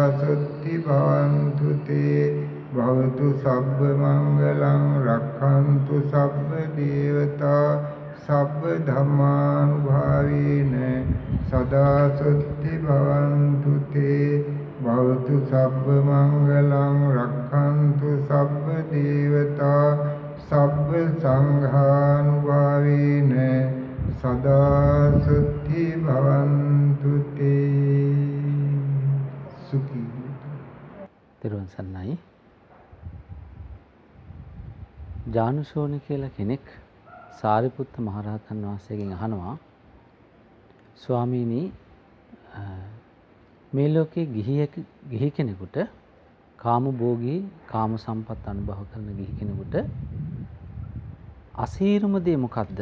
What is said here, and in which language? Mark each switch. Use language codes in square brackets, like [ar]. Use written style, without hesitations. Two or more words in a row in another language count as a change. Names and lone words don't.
[pi] සුත්ති භවන්තු තේ භවතු සබ්බ මංගලං රක්ඛන්තු සබ්බ දේවතා සබ්බ ධම්මානුභාවේන සදා සුත්ති භවන්තු තේ භවතු සබ්බ මංගලං රක්ඛන්තු සබ්බ දේවතා සබ්බ සංඝානුභාවේන සදා සුත්ති භවන්තු තේ. සුඛී. [si] තෙරුවන් සරණයි. ජානුශෝණ කියලා කෙනෙක් සාරිපුත්ත මහරහතන් වහන්සේගෙන් අහනවා, ස්වාමීනි, මේ ලෝකේ ගිහි කෙනෙකුට කාමභෝගී කාම සම්පත් අනුභව කරන ගිහි කෙනෙකුට අසීරුම දේ මොකද්ද?